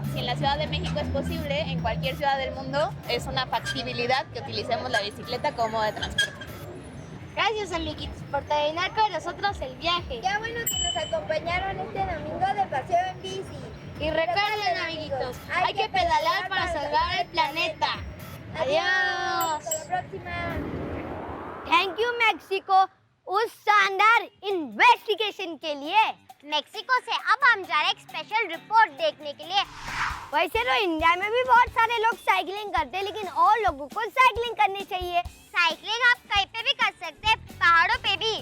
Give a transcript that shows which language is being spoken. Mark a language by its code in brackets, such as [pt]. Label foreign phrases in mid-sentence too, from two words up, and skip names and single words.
[es] Si en la Ciudad de México es posible, en cualquier ciudad del mundo es una factibilidad que utilicemos la bicicleta como modo de transporte. Gracias, amiguitos, por terminar con nosotros el viaje. Qué bueno que nos acompañaron este domingo de paseo en bici. Y recuerden, amiguitos, hay que pedalear para salvar el planeta. Adiós. Hasta la próxima. [en] thank you [hi] मेक्सिको उस शानदार इन्वेस्टिगेशन के लिए। मेक्सिको से अब हम जा रहे हैं एक [en] special report [hi] देखने के लिए। वैसे तो इंडिया में भी बहुत सारे लोग साइकिलिंग करते हैं, लेकिन और लोगों को साइकिलिंग करनी चाहिए। साइकिलिंग आप कहीं पे भी कर सकते हैं, पहाड़ों पे भी।